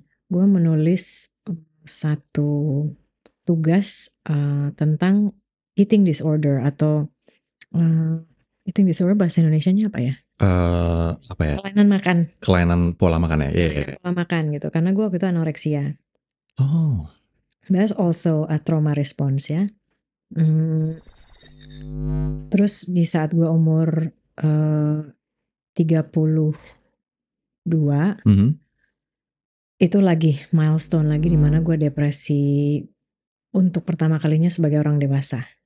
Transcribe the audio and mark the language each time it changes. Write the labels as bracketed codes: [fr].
[id] Gue menulis satu tugas tentang eating disorder atau eating disorder bahasa Indonesianya apa ya? Apa ya? Kelainan makan. Kelainan pola makan ya. Pola makan gitu, karena gue waktu itu anoreksia. Oh. [en] That's also a trauma response ya. [id] Terus di saat gue umur 32, itu lagi milestone lagi di mana gue depresi untuk pertama kalinya sebagai orang dewasa.